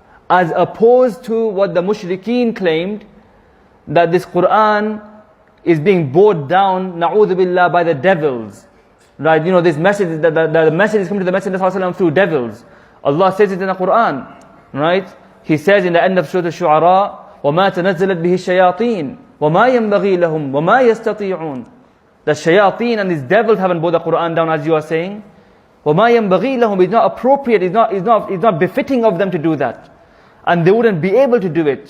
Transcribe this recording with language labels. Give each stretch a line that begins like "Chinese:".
English: As opposed to what the mushrikeen claimed, that this Qur'an is being brought down, na'udhu billah, by the devils. Right, you know, this message, the message is coming to the Messenger ﷺ through devils. Allah says it in the Qur'an, right? He says in the end of Surah Al-Shu'ara,
Arabic: وَمَا تَنَزَّلَتْ بِهِ الشَّيَاطِينَ وَمَا يَنْبَغِي لَهُمْ وَمَا يَسْتَطِيعُونَ.
English: The shayateen and these devils haven't brought the Qur'an down, as you are saying.
Arabic: وَمَا يَنْبَغِي لَهُم.
English: It's not appropriate, it's not befitting of them to do that. And they wouldn't be able to do it.